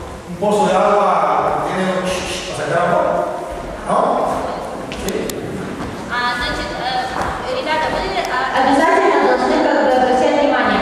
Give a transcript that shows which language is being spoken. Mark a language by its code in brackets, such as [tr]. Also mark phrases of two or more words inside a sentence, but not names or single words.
[es] un pozo de agua tiene o sea, agua, ¿no? ¿Sí? [ru] Значит, ребята, вы обязательно должны как бы обращать внимание.